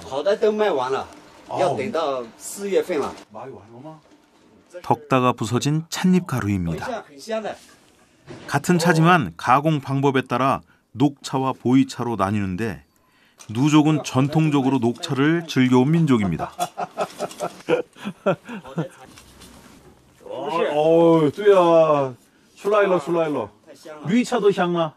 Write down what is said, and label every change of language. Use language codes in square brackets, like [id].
[zh] 好的都卖完了，要等到4月份了。 [ko] 덕다가 부서진 찻잎 가루입니다. [zh] 很香的。 [ko] 같은 차지만 가공 방법에 따라 녹차와 보이차로 나뉘는데 누족은 전통적으로 녹차를 즐겨온 민족입니다. [zh] 哦，对啊，出来了，绿茶都香吗？